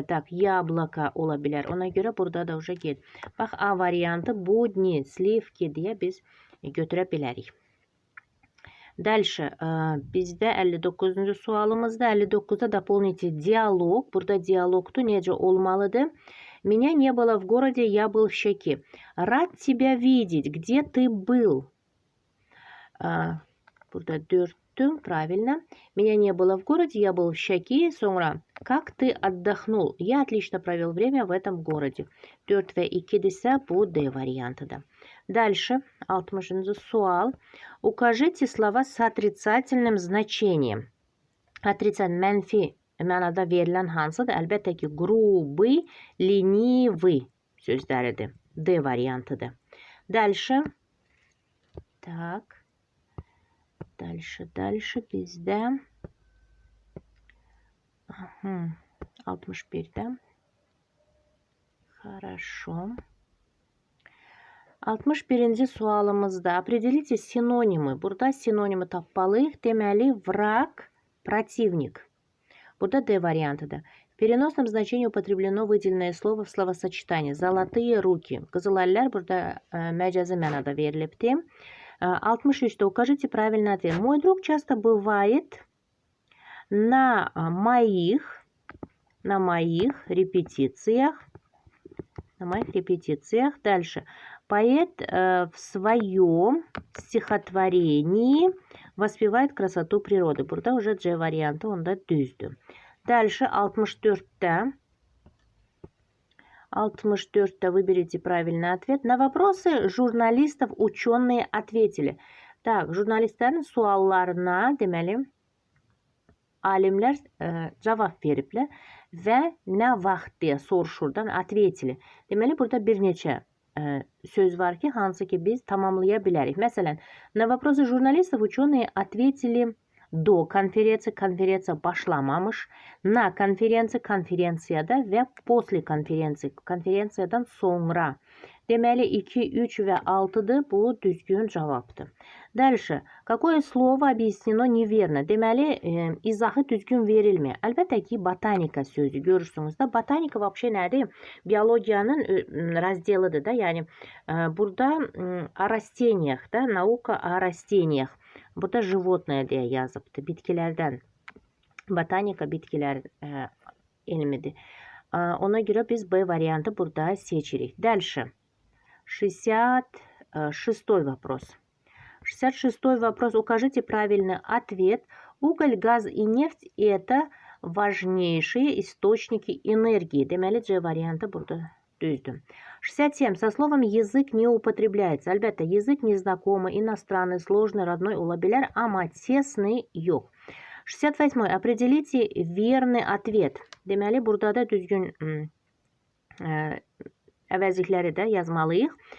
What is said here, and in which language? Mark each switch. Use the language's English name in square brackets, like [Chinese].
[Azerbaijani] Яблоко ola bilər. Ona görə burada da gedir. Bax, A variantı будни, sливки deyə biz götürə bilərik. Дальше, bizdə 59-cu sualımızda 59'da [Russian] дополните диалог. [Azerbaijani] Burada dialogtu necə olmalıdır? [Russian] Меня не было в городе, я был в Щеке. Рад тебя видеть, где ты был? [Azerbaijani] Burada 4'tü, правильно. [Russian] Меня не было в городе, я был в Щеке. Sonra, как ты отдохнул? Я отлично провел время в этом городе. [Azerbaijani] 4 və 2'dirsə bu D variantıdır. Дальше, 60-cı sual. [Russian] Укажите слова с отрицательным значением. [Azerbaijani] Отрицательный, mənfi mənada verilən hansıdır? Əlbəttə ki, грубый, ленивый sözləridir. D variantıdır. Дальше. Так. Дальше bizdə 61'də. Хорошо. 61-ci sualımızda [Russian] определите синонимы. [Azerbaijani] Burada sinonimi tapmalıyıq. Deməli, враг, противник. Burada D variantıdır. [Russian] В переносном значении употреблено выделенное слово в словосочетании. Золотые руки. [Azerbaijani] Qızıl əllər burada məcazi mənada verilibdir. [Russian] 63'də укажите правильный ответ. Мой друг часто бывает на моих репетициях. Дальше. Поэт в своем стихотворении воспевает красоту природы. [Azerbaijani] Burada уже C variantı, onda düzdür. [Russian] Дальше 64'də. 64'də выберите правильный ответ. На вопросы журналистов ученые ответили. [Azerbaijani] Так, jurnalistlərin suallarına deməli alimlər cavab veriblər və nə vaxt deyə soruşurdan atvetili. Deməli, burada bir neçə söz var ki, hansı ki biz tamamlaya bilərik. Məsələn, [Russian] на вопросы журналистов ученые ответили [Azerbaijani] do konferansı, konferansa başlamamış, na konferansı, konferansiyada ve после konferansı, konferansiyadan sonra. Deməli 2, 3 ve 6'dır. Bu düzgün cavabdır. Dальше. [Russian] Какое слово объяснено неверно? [Azerbaijani] Deməli izahı düzgün verilmir. Əlbəttə ki, botanika sözü görürsünüz də. Botanika вообще nədir? Biologiyanın razdelidir da. Yəni burada [Russian] о растениях [Azerbaijani] da, nauka о растениях. Burada животное deyə yazıbdır. Bitkilərdən. Botanika bitkiler elmidir. Ona göre biz B variantı burada seçirik. [Russian] Дальше. 66 вопрос. 66 вопрос. Укажите правильный ответ. Уголь, газ и нефть – это важнейшие источники энергии. [Azerbaijani] Deməli, C variantı burada düzdür. 67. [Russian] Со словом язык не употребляется. Əlbəttə, язык незнакомый, иностранный, сложный, родной [Azerbaijani] ola bilər, amma [Russian] тесный yox. 68. Определите верный ответ. [Azerbaijani] Deməli, burada da düzgün əvəzlikləri də yazmalıyıq.